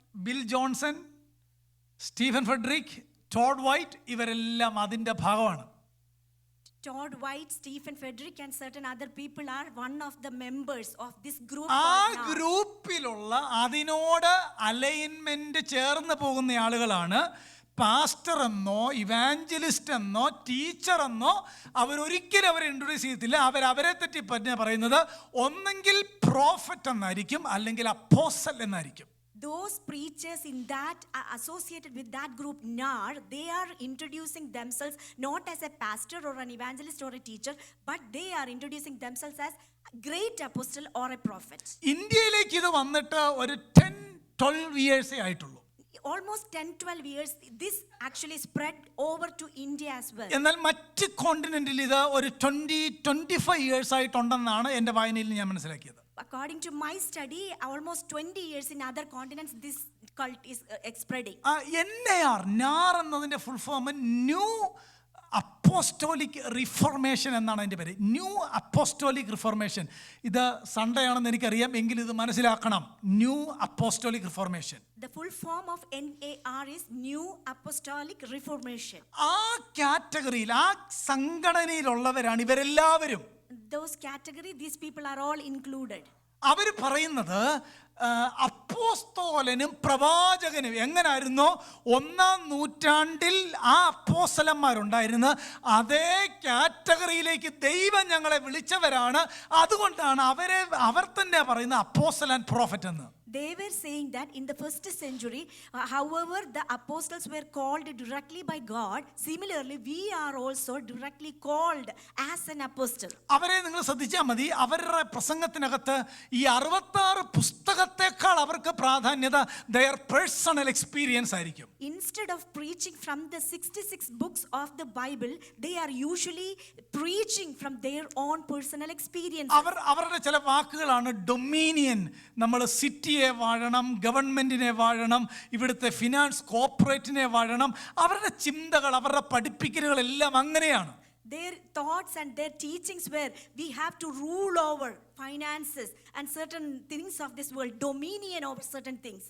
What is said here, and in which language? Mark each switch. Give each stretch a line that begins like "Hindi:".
Malayalam: Bill Johnson, Stephen Federico, Todd white, ഇവരെല്ലാം അതിൻ്റെ ഭാഗമാണ്.
English: Todd White, Stephen Frederick and certain other people are one of the members of this group.
Malayalam: ആ ഗ്രൂപ്പിലുള്ള അതിനോട് alignment ചേർന്ന് പോകുന്ന ആളുകളാണ് പാസ്റ്റർ എന്നോ ഇവാഞ്ചലിസ്റ്റ് എന്നോ ടീച്ചർ എന്നോ അവരൊരിക്കലും അവരെ ഇൻട്രൊഡ്യൂസ് ചെയ്യത്തില്ല. അവരെ തെറ്റി പറയുന്നത് ഒന്നെങ്കിൽ പ്രോഫറ്റ് എന്നായിരിക്കും, അല്ലെങ്കിൽ അപ്പോസ്റ്റൽ എന്നായിരിക്കും.
English: Those preachers in that associated with that group NAR, they are introducing themselves not as a pastor or an evangelist or a teacher, but they are introducing themselves as great apostle or a prophet.
Malayalam: ഇന്ത്യയിലേക്ക് ഇത് വന്നിട്ട് ഒരു 10-12 years ആയിട്ടുള്ളൂ.
English: Almost 10-12 years this actually spread over to India as well.
Malayalam: എന്നാൽ മറ്റ് കോണ്ടിനെന്റിൽ ഇത് ഒരു 20-25 years ആയിട്ടുണ്ടെന്നാണ് എൻ്റെ വായനയിൽ ഞാൻ മനസ്സിലാക്കിയത്.
English: According to my study, almost 20 years in other continents this cult is spreading.
Malayalam: NAR എന്നതിന്റെ full form new apostolic reformation എന്നാണ് അതിൻ്റെ പേര്. New apostolic reformation. ഇത് സൺഡേ ആണെന്ന് എനിക്കറിയാം, എങ്കിലും ഇത് മനസ്സിലാക്കണം. New apostolic reformation.
English: The full form of NAR is New Apostolic Reformation.
Malayalam: ആ കാറ്റഗറിയിൽ, ആ സംഘടനയിലുള്ളവരാണ് ഇവരെല്ലാവരും.
English: Those category, these people are all included.
Malayalam: അവർ പറയുന്നത് അപ്പോസ്തോലനും പ്രവാചകനും എങ്ങനായിരുന്നോ 1-ാം നൂറ്റാണ്ടിൽ ആ അപ്പോസ്തലന്മാരുണ്ടായിരുന്ന അതേ കാറ്റഗറിയിലേക്ക് ദൈവം ഞങ്ങളെ വിളിച്ചവരാണ്. അതുകൊണ്ടാണ് അവർ തന്നെ പറയുന്ന അപ്പോസ്തലൻ ആൻഡ് പ്രോഫറ്റ് എന്ന്.
English: They were saying that in the first century, however the apostles were called directly by God, similarly we are also directly called as an apostle.
Malayalam: അവരെ നിങ്ങൾ ശ്രദ്ധിച്ചാൽ മതി. അവരുടെ പ്രസംഗത്തിനകത്ത് ഈ 66 പുസ്തകത്തെക്കാൾ അവർക്ക് പ്രാധാന്യത
English: their personal experience
Malayalam: ആയിരിക്കും.
English: Instead of preaching from the 66 books of the Bible, they are usually preaching from their own personal experience.
Malayalam: അവരുടെ ചില വാക്കുകളാണ് ഡൊമീനിയൻ. നമ്മൾ സിറ്റിയെ വാഴണം, ഗവൺമെന്റിനെ വാഴണം, ഇവിടുത്തെ ഫിനാൻസ് കോർപ്പറേറ്റിനെ വാഴണം. അവരുടെ ചിന്തകൾ, അവരുടെ പഠിപ്പിക്കലുകൾ എല്ലാം അങ്ങനെയാണ്.
English: Their thoughts and their teachings were we have to rule over finances and certain things of this world, dominion over certain things.